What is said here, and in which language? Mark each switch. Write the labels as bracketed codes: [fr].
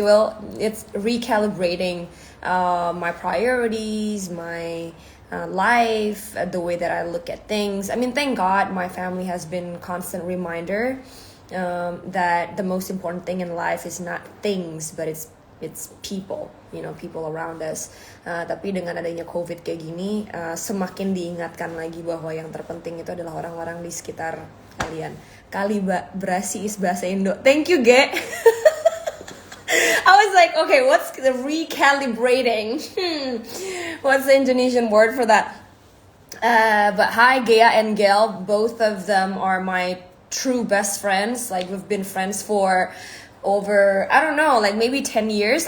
[en] Well, it's recalibrating my priorities, my life, the way that I look at things. I mean, thank God my family has been constant reminder that the most important thing in life is not things, but it's people, people around us. [id] Tapi dengan adanya COVID kayak gini, semakin diingatkan lagi bahwa yang terpenting itu adalah orang-orang di sekitar kalian. [en] Kalibrasi is [id] bahasa Indo. [en] Thank you, Ge. I was like, okay, what's the recalibrating? What's the Indonesian word for that? But hi, Gea and Gail. Both of them are my true best friends. Like, we've been friends for over, I don't know, like maybe 10 years.